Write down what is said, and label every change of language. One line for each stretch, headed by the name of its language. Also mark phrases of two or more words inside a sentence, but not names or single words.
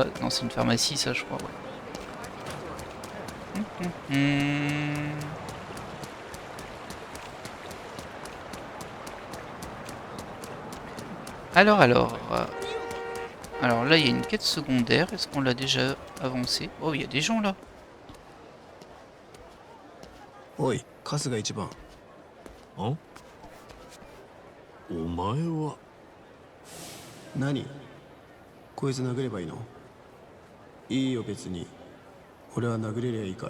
French: Non, c'est une pharmacie, ça, je crois, ouais. Alors... Alors là, il y a une quête secondaire. Est-ce qu'on l'a déjà avancée? Oh, il y a des gens, là.
Japanese: Oi, 春日一番。んお前は何？こいつ殴ればいいの？いいよ別に。俺は殴れりゃいいから。